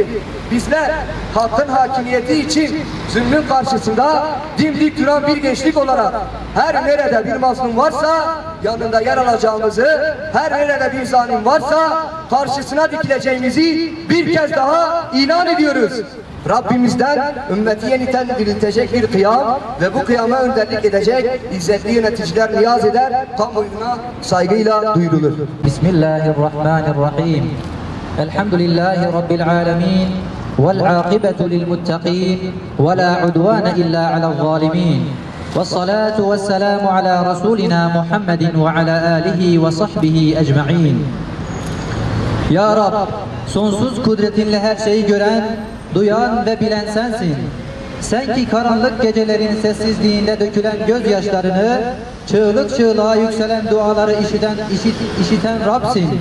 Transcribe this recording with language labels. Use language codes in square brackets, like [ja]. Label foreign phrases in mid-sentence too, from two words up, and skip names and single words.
[tr] Bizler hakkın hakimiyeti için zulmün karşısında dimdik duran bir gençlik olarak her nerede bir mazlum varsa yanında yer alacağımızı, her nerede bir zalim varsa karşısına dikileceğimizi bir kez daha ilan ediyoruz. Rabbimizden ümmeti yeniden diriltecek bir kıyam ve bu kıyama önderlik edecek izzetli yöneticiler niyaz eder, kamuoyuna saygıyla duyurulur. [ar] بسم الله الرحمن الرحيم. الحمد لله رب العالمين. والعاقبة للمتقين ولا عدوان إلا على الظالمين والصلاة والسلام على رسولنا محمد وعلى آله وصحبه أجمعين. [tr] Ya Rab, sonsuz kudretinle her şeyi gören, duyan ve bilen sensin. Sen ki karanlık gecelerin sessizliğinde dökülen gözyaşlarını, çığlık çığlığa yükselen duaları işiten Rab'sin.